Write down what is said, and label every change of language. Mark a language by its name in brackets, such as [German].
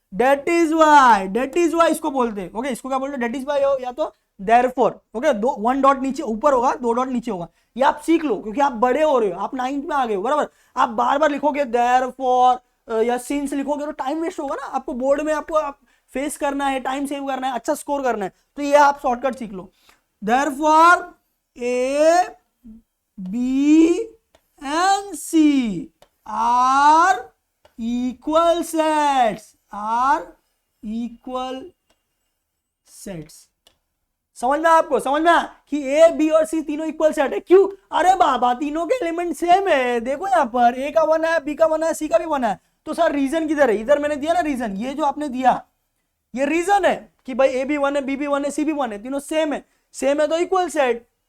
[Hindi] Date is why इसको बोलते हैं। ओके इसको क्या बोलते हैं, डेट इज वाई हो या तो देयरफॉर। ओके 1 डॉट नीचे ऊपर होगा, 2 डॉट नीचे होगा, ये आप सीख लो क्योंकि आप बड़े हो रहे हो, आप 9th में आ गए हो बराबर। आप बार बार लिखोगे देयरफॉर या सिंस लिखोगे तो टाइम वेस्ट होगा ना, आपको बोर्ड में आपको फेस करना है, टाइम सेव करना है, अच्छा स्कोर करना है, तो ये आप शॉर्टकट सीख लो। [English] Therefore A B and C are equal sets, are equal sets। [Hindi] समझ में आपको, समझ में कि A B और C तीनों इक्वल सेट है। क्यों, अरे बाबा तीनों के एलिमेंट सेम है, देखो यहाँ पर A का 1 है, B का 1 है, C का भी 1 है। तो सर रीजन किधर है, इधर मैंने दिया ना रीजन, ये जो आपने दिया ये रीजन है कि भाई A भी 1 है, B भी 1 है, C भी 1 है, तीनों सेम है, सेम है तो इक्वल सेट।